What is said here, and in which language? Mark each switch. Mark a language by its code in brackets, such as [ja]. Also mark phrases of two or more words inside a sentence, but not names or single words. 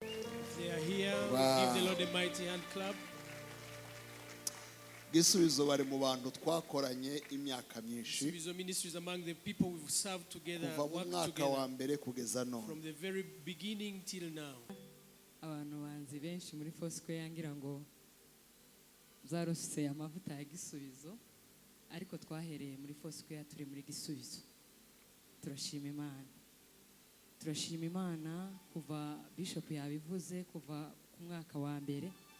[en] They are here. Wow. Give the Lord a mighty hand clap. [rw] Gisubizo bari mu bantu twakoranye imyaka myinshi. [en] Gisubizo Ministries among the people we've served together, [rw] Kuva mu worked mwaka together wa mbere kugeza none. [en] from the very beginning till now. [rw] Abantu banzi benshi muri Foursquare ngira ngo zarose amavuta ya Gisubizo, ariko twahereye muri Foursquare turi muri Gisubizo. Turashima Imana. Turashima Imana kuva Bishop yabivuze, kuva ku mwaka wa mbere.